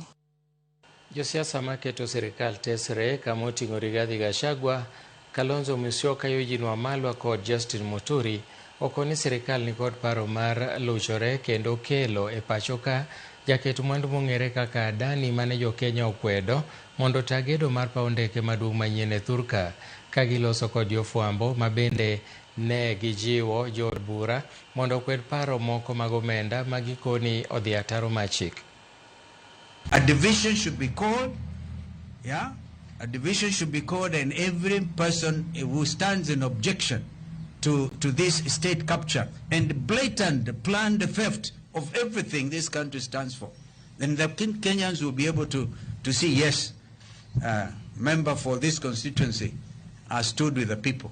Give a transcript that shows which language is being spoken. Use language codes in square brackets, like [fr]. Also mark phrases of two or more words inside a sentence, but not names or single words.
[luo] Josiasa maketo sirikal tesre kama oting'o Rigathi Gachagua, Kalonzo Musyoka, Eugene Wamalwa kod Justin Muturi okoni sirikal ni kod paro mar luchore kendo kelo e pachoka jaket mwandu mong'ere kaka Adani mane jo Kenya okwedo mondo tagedo mar paw ndeke maduong' manyien e Thurka ka giloso kod jofwambo mabende ne gijiwo jod bura mondo okwed paro moko mag omenda magikoni odhi ataro machik. [en] A division should be called, a division should be called, and every person who stands in objection to this state capture and blatant planned theft of everything this country stands for then the Kenyans will be able to see, yes, member for this constituency stood with the people.